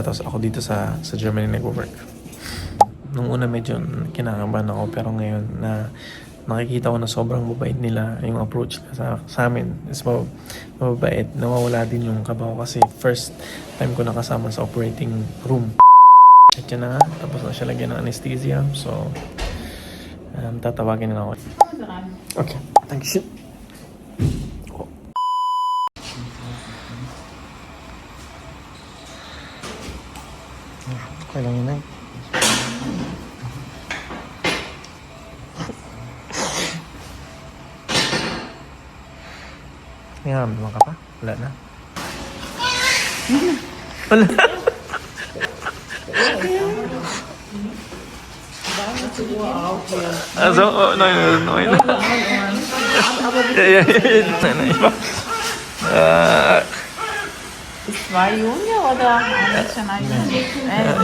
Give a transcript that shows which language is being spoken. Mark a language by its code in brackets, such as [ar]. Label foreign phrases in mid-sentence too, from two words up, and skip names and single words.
[tl] Tapos ako dito sa Germany nag-work. Nung una medyo kinakabahan ako, pero ngayon na nakikita ko na sobrang mabait nila, yung approach sa amin is mabait. Nawawala din yung kaba ko kasi [en] first time [tl] ko nakasama sa operating room. At yan na nga, tapos na siya lagyan ng anesthesia. So, tatawagin na ako. [en] Okay, thank you. [tl] Okay lang yun eh. Naman ka pa? Wala na. Wala. [de] Also, oh, nein. Ja. Nein, ich mach. Zwei Junge oder ein Mädchen, ein Junge?